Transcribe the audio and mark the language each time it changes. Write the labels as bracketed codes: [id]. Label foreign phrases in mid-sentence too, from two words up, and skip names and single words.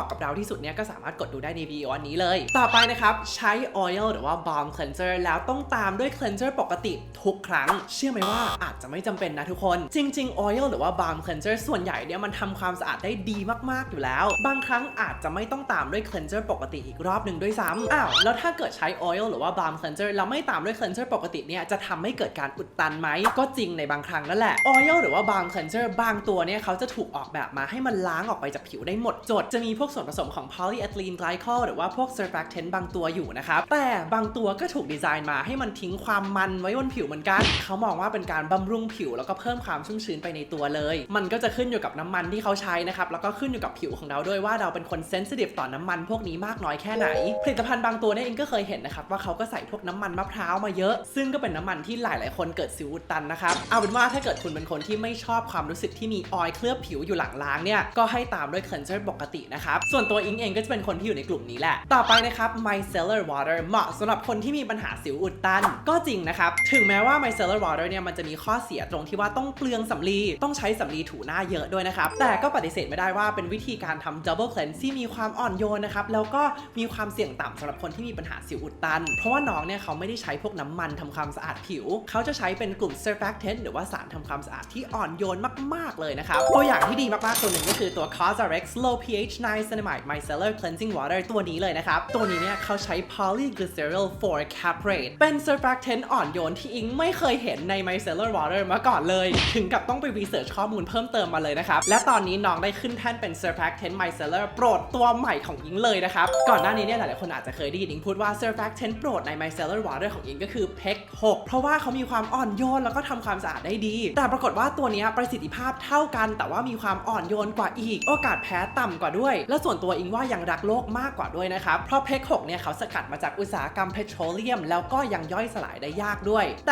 [th] กับเราที่สุดเนี่ยก็สามารถกดดูได้ในวิดีโออันนี้เลยต่อไปนะครับใช้ oil หรือว่า [en] balm cleanser [th] แล้วต้องตามด้วย cleanser ปกติทุกครั้งเชื่อไหมว่าอาจจะไม่จำเป็นนะทุกคนจริงๆ oil หรือว่า [en] balm cleanser [th] ส่วนใหญ่เนี่ยมันทำความสะอาดได้ดีมากๆอยู่แล้วบางครั้งอาจจะไม่ต้องตามด้วย cleanser ปกติอีกรอบหนึ่งด้วยซ้ำแล้วถ้าเกิดใช้ oil หรือว่า [en] balm cleanser [th] แล้วไม่ตามด้วย cleanser ปกติเนี่ยจะทำให้เกิดการอุดตันไหมก็จริงในบางครั้งนั่นแหละ oil หรือว่า [en] balm cleanser [th] บางตัวเนี่ยเขาจะ ถูกออกแบบมาให้มันล้างออกไปจากผิวได้หมดจดจะมีพวกส่วนผสมของ [en] polyethylene glycol [th] หรือว่าพวก surfactant บางตัวอยู่นะครับแต่บางตัวก็ถูกดีไซน์มาให้ มันทิ้งความมันไว้บนผิวเหมือนกันเขามองว่าเป็นการบำรุงผิวแล้วก็เพิ่มความชุ่มชื้นไปในตัวเลยมันก็จะขึ้นอยู่กับน้ำมันที่เขาใช้นะครับแล้วก็ขึ้นอยู่กับผิวของเราด้วยว่าเราเป็นคน sensitive ต่อน้ำมันพวกนี้มากน้อยแค่ไหนผลิตภัณฑ์บางตัวเนี่ยเองก็เคยเห็นนะครับว่าเขาก็ใส่พวกน้ำมันมะพร้าวมาเยอะซึ่งก็เป็นน้ำมันที่หลายๆคนเกิดสิวอุดตันนะครับเอาเป็นว่าถ้าเกิดคุณเป็นคนที่ไม่ชอบความรู้สึกที่มีออยล์เคลือบผิวอยู่หลังล้างเนี่ยก็ให้ตามด้วย cleanser ปกตินะครับส่วนตัวอิงเองก็จะเป็นคนที่ อยู่ในกลุ่มนี้แหละต่อไปนะครับ [en] micellar water [th] เหมาะสำหรับคนที่มีปัญหาสิวอุดตันก็จริงนะครับถึงแม้ว่า [en] micellar water [th] เนี่ยมันจะมีข้อเสียตรงที่ว่าต้องเปลืองสำลีต้องใช้สำลีถูหน้าเยอะด้วยนะครับแต่ก็ปฏิเสธไม่ได้ว่าเป็นวิธีการทำ [en] double cleanse [th] ที่มีความอ่อนโยนนะครับแล้วก็มีความเสี่ยงต่ำสำหรับคนที่มีปัญหาสิวอุดตันเพราะว่าน้องเนี่ยเขาไม่ได้ใช้พวกน้ำมันทำความสะอาดผิวเขาจะใช้เป็นกลุ่ม surfactant หรือว่าสารทำความสะอาดที่อ่อนโยนมากๆเลยนะครับตัวอย่างที่ดีมากๆตัวหนึ่งก็คือตัว COSRX Low pH Niacinamide Micellar Cleansing Water ตัวนี้เลยนะครับตัวนี้เนี่ยเขาใช้ [en] polyglycerol 4 caprate [th] เป็น surfactant อ่อนโยนที่อิงไม่เคยเห็นใน [en] micellar water [th] มาก่อนเลยถึงกับต้องไป research ข้อมูลเพิ่มเติมมาเลยนะครับและตอนนี้น้องได้ขึ้นแท่นเป็น [en] surfactant micellar [th] โปรดตัวใหม่ของอิงเลยนะครับก่อนหน้านี้เนี่ยหลายๆคนอาจจะเคยได้ยินอิงพูดว่า surfactant โปรดใน [en] micellar water [th] ของอิงก็คือ PEC 6เพราะว่าเขามีความอ่ อนโยนแล้วก็ทำความสะอาดได้ดีแต่ปรากฏว่าตัวนี้ประสิทธิภาพเท่ากันแต่ว่ามีความอ่อนโยนกว่าอีกโอกาสแพ้ต่ำกว่าด้วยและส่วนตัวอิงว่ายังรักโลกมากกว่าด้วยนะครับเพราะ PEC 6เนี่ยเขาสกัดมาจากอุตสาหกรรมเพโตรเลียมแล้วก็ยังย่อยสลายได้ยากด้วยแต่